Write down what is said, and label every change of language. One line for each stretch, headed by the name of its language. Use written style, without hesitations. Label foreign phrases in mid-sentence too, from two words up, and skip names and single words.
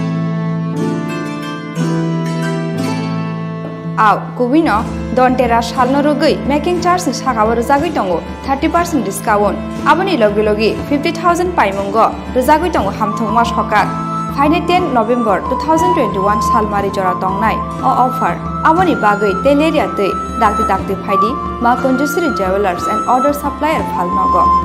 Kok Borok: आव कुबिनो दन्तेरा सालनो रगै
English: making charge
Kok Borok: नि सागाबो रुजागै दङ 30% डिस्काउंट आबनि लगे लगे 50,000 पाइमंग रुजागै दङ हामथंमा सका फाइने 10 नभेम्बर 2021 सालमारि जरा तंनाय ऑफर आबनि बागै तेलेरिया दै दागदि दागदि फाइदि मा कुंजश्री ज्वेलार्स एंड ऑर्डर सप्लायर फालनग